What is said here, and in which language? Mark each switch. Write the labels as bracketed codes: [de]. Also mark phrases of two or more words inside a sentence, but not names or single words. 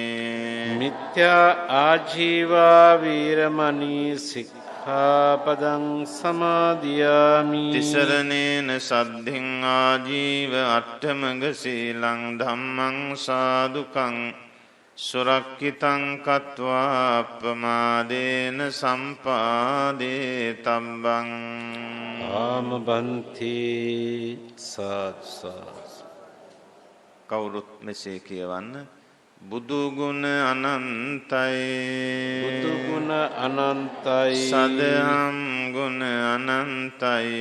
[pi] මිත්‍යා ආජීවා වීරමණී සික්ඛාපදං සමාදියාමි තිසරණේන සද්ධින් ආජීව අට්ඨමග සීලං ධම්මං සාදුකං සුරක්ඛිතං කତ୍වා අප්පමාදේන සම්පාදේ තබ්බං ආම බන්ති සාත්ස [si] කවුරුත් මෙසේ කියවන්න බුදු ගුණ අනන්තයි බුදු ගුණ අනන්තයි සදහම් ගුණ අනන්තයි